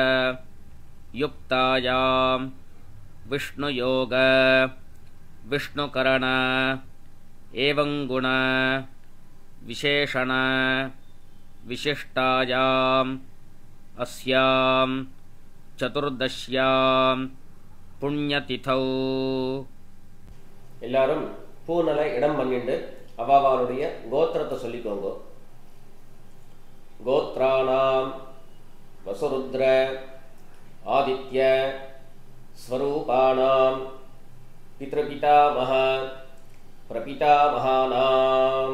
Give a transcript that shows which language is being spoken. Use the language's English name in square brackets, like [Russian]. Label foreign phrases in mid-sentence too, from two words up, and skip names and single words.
[Sanskrit] युक्तायां विष्णुयोग विष्णुकरण एवं गुण विशेषण विशिष्टायाम् अस्यां चतुर्दश्यां पुण्यतिथौ [Tamil] எல்லாரும் பூனலை இடம் பண்ணிட்டு அவாவாளுடைய கோத்திரத்தை சொல்லிக்கோங்க. [Sanskrit] गोत्राणाम् वसुरुद्र आदित्य स्वरूपाणाम् पितृपितामह प्रपितामहानाम्.